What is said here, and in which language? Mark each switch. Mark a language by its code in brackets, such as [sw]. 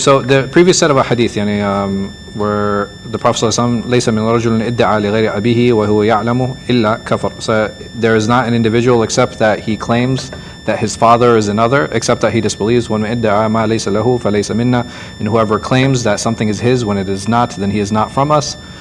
[en] So the previous set of a hadith, where the Prophet ﷺ [ar] ليس من رجل ادعى لغير أبيه وهو يعلم إلا كفر. [en] So there is not an individual except that he claims that his father is another, except that he disbelieves. [ar] When ادعى ما ليس له فليس منا. [en] And whoever claims that something is his when it is not, then he is not from us.